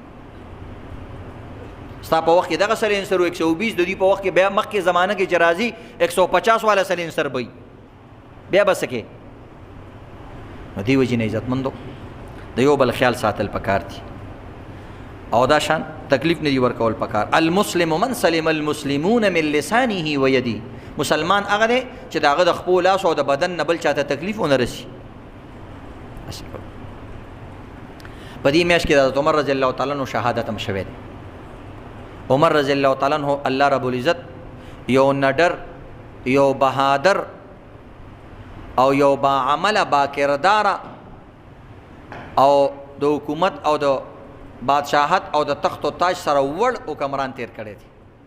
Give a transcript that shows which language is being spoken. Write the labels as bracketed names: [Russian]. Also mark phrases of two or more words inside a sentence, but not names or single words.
[Pashto] ستا په وخت کې دغه سلینسر و 120 د دوی په وخت کې بیا مخکې زمانه کې چې راځي 150 والا سلینسر به بیا به څه کې نو دې وجې نه عزتمندو د یو بل خیال ساتل پکار دي او دا شان تکلیف نه دي ورکول پکار [Arabic] المسلم من سلم المسلمون من لسانه و یده [Pashto] مسلمان هغه دی چې د هغه د خپل لاس او د بدن نه بل چاته تکلیف ونه رسي په دې میاشت کې د حضرت عمر [Arabic] رضی الله تعالی عنہ [Pashto] شهادت هم شوی دی عمر [Arabic] رضی الله تعالی عنہ الله رب العزت [Pashto] یو نډر یو بهادر او یو با عمل با کردار او د حکومت او د بادشاہت او د تخت او تاج سره وړ حکمران تیر کړی دی